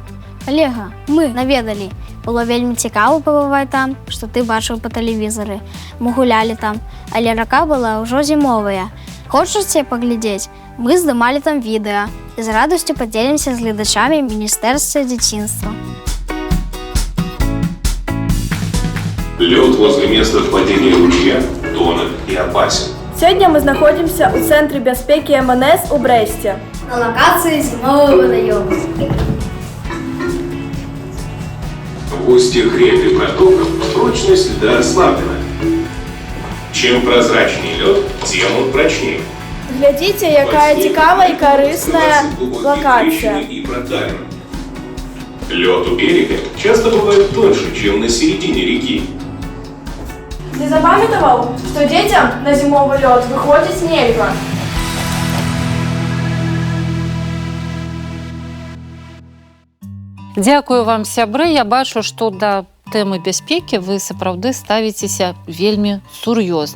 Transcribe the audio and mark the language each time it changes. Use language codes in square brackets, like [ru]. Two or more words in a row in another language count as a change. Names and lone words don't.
[be] Олега, мы наведалі. Было вельмі цікава пабываць там, што ты бачыў па тэлевізары. Мы гулялі там, але рака была ўжо зімовая. Хочаце паглядзець? Мы здымалі там відэа і з радасцю падзелімся з гледачамі Міністэрства дзяцінства. [ru] Лед возле места впадения ручья тонок и опасен. [be] Сёння мы знаходзімся ў цэнтры бяспекі МНС у Брэсце. На лакацыі зімовага вадаёма. [ru] В устьях рек и протоков прочность льда ослаблена. Чем прозрачнее лед, тем он прочнее. [be] Глядзіце, якая цікавая і карысная лакацыя. [ru] Лед у берега часто бывает тоньше, чем на середине реки. [be] Ты запамятаваў, што дзецям на зімовы лёд выходзіць нельга? Дзякую вам, сябры. Я бачу, што да тэмы бяспекі вы сапраўды ставіцеся вельмі сур'ёзна.